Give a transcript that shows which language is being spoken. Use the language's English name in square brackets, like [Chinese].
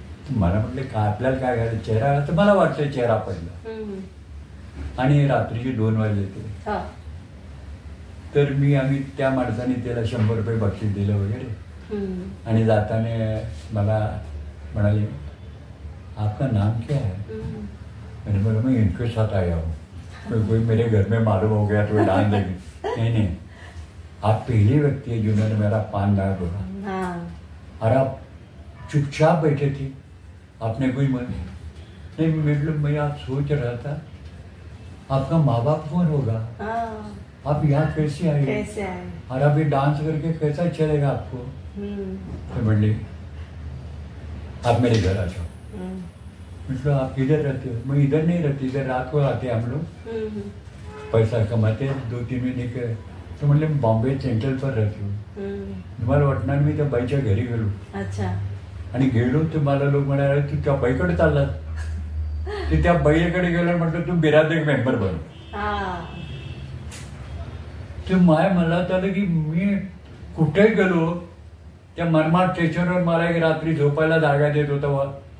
[Marathi] मला म्हटलं काय आपल्याला काय घालायचं, चेहरा, तर मला वाटलं चेहरा पडला. आणि रात्रीचे 2 वाजले ते. तर आम्ही त्या माणसाने त्याला 100 रुपये बक्षीस दिलं वगैरे. आणि जाताना मला म्हणाले, [Hindi] आपका नाम क्या है? मैंने बोला मैं इनके साथ आया हूँ, कोई मेरे घर में मालूम हो गया तो डाल देंगे. नहीं, आप पहली व्यक्ति है जिन्होंने मेरा पान ना बोला, और आप चुपचाप बैठे थे, आपने कोई मन नहीं. मैं आज सोच रहा था आपका माँ बाप कौन होगा, आप यहाँ कैसे आए, और आप ये डांस करके कैसा चलेगा आपको. तो बोले आप मेरे घर आ जाओ. मतलब आप किधर रहते हो? मैं इधर नहीं रहती, इधर रात को आते हम लोग, पैसा कमाते 2-3 महीने के. [Marathi] तो म्हणले [Hindi] बॉम्बे सेंट्रल पर रहते हो. [Marathi] तुम्हाला वाटणार मी त्या बाईच्या घरी गेलो. आणि गेलो तर मला लोक म्हणाले तू त्या बाईकडे चाललास. ते त्या बाईकडे गेलो, म्हटलं तू बिरादरी मेंबर बन. ते मला झालं की मी कुठे गेलो, त्या मनमाड स्टेशनवर मला एक रात्री झोपायला जागा देत होता.